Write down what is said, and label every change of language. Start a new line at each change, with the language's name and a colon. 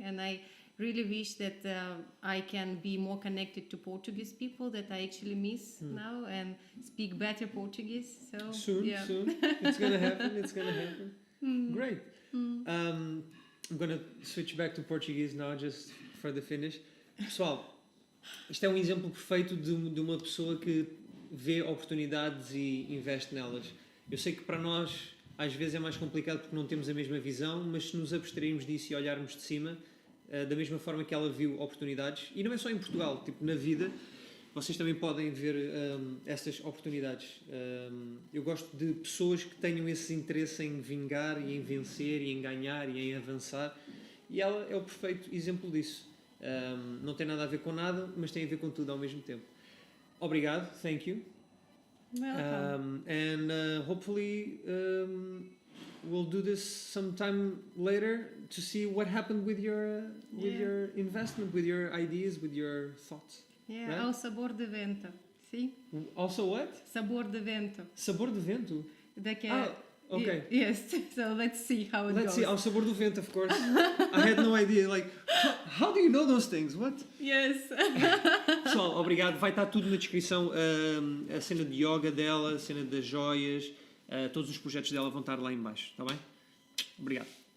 English: And I really wish that I can be more connected to Portuguese people that I actually miss now and speak better Portuguese. So Soon. It's gonna happen. Great. I'm gonna switch back to Portuguese now, just for the finish.
Portuguese: Pessoal, isto é um exemplo perfeito de uma pessoa que vê oportunidades e investe nelas. Eu sei que para nós às vezes é mais complicado porque não temos a mesma visão, mas se nos abstrairmos disso e olharmos de cima, da mesma forma que ela viu oportunidades, e não é só em Portugal, tipo na vida, vocês também podem ver essas oportunidades. Eu gosto de pessoas que tenham esse interesse em vingar e em vencer e em ganhar e em avançar, e ela é o perfeito exemplo disso. Não tem nada a ver com nada, mas tem a ver com tudo ao mesmo tempo. Obrigado,
English: thank you. welcome. And hopefully we'll do this sometime later to see what happened with your investment, with your ideas, with your thoughts. Right?
Portuguese: Ao sabor de vento.
English: See? Also what?
Portuguese: Sabor de vento. Sabor de vento. Okay.
English: Yes. So let's see how it goes. Let's see.
Portuguese: Ao sabor do vento,
English: of course. I had no idea. Like, how do you know those things? What? Yes.
Portuguese: Pessoal, obrigado. Vai estar tudo na descrição. A cena de yoga dela, a cena das joias, todos os projetos dela vão estar lá em baixo. Está bem? Obrigado.